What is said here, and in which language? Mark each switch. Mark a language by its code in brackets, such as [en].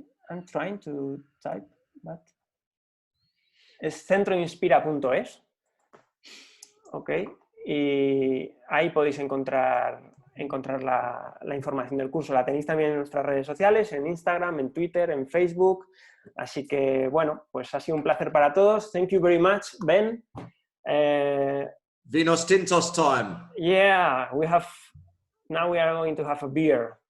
[en] I'm trying to type, but es centroinspira.es. [es] Ok, y ahí podéis encontrar la información del curso. La tenéis también en nuestras redes sociales, en Instagram, en Twitter, en Facebook. Así que, bueno, pues ha sido un placer para todos. [en] Thank you very much, Ben. [es] Vinos tintos time. [en] Yeah, now we are going to have a beer.